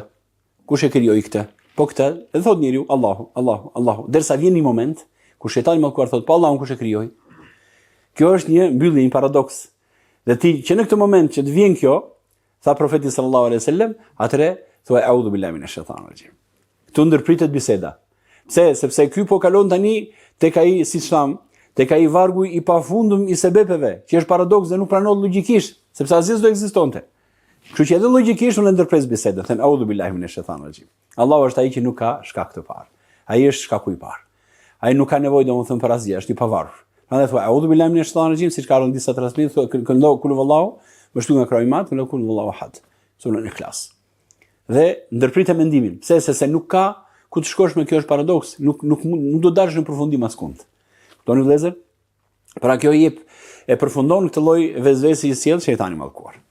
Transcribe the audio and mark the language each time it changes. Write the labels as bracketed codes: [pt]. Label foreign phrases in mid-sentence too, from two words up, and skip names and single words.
[sq] Kush e krijoi këtë? Po këtë, e thot njeriu, Allahu. Derisa vjen një moment ku shejtani mallkuar thot, po Allahun kush e krijoi? Kjo është një mbyllje, një paradoks. Dhe ti që në këtë moment që të vjen kjo, tha profeti [ar] صلى الله عليه وسلم, [sq] atëre thuaj [ar] أعوذ بالله من الشيطان الرجيم. [sq] Këtu ndërpritet biseda. Pse? Sepse ky po kalon tani tek ai, siç tham, tek ai vargu i pafundëm i sebepeve, që është paradoks dhe nuk pranohet logjikisht, sepse asgjë do ekzistonte. Kështu që edhe logjikisht unë ndërpres bisedën, them [ar] أعوذ بالله من الشيطان الرجيم. [sq] Allahu është ai që nuk ka shkak të parë. Ai është shkaku i parë. Ai nuk ka nevojë domethënë për asgjë, është i pavarur. Prandaj thua [ar] أعوذ بالله من الشيطان الرجيم, [sq] siç ka rënë disa transmetime, thua këndo [ar] قل هو الله, [sq] më shtu nga krajmat, këndo [ar] قل هو الله أحد. [sq] Surën Ikhlas. Dhe ndërpritet mendimin. Pse? Se nuk ka ku të shkosh me kjo është paradoks, nuk do dalësh në përfundim askund. Kuptoni vëllezër? Pra kjo e përfundon këtë lloj vezvese i sjell shejtani mallkuar.